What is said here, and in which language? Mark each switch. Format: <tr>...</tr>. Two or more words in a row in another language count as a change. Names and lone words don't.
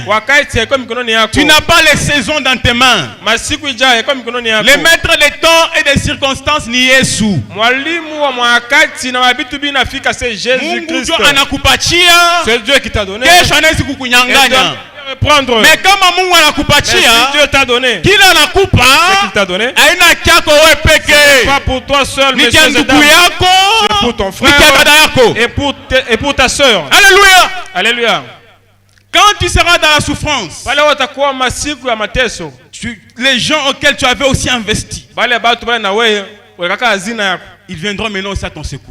<fr>Tu n'as pas les saisons dans tes mains. Le maître des temps et des circonstances</fr> <sw>ni Yesu.</sw> <fr>C'est Dieu qui t'a donné. Mais comme</fr> <sw>Mungu anakupatia,</sw> <fr>Dieu t'a donné.</fr> <sw>Kila anakupa,</sw> <fr>qu'il t'a donné.</fr> <sw>Aina kyako wewe peke.</sw> <fr>Pas pour toi seul, mais c'est pour ton frère et pour ta sœur. Alléluia. Alléluia. Quand tu seras dans la souffrance, les gens auxquels tu avais aussi investi, ils viendront maintenant aussi à ton secours.</fr>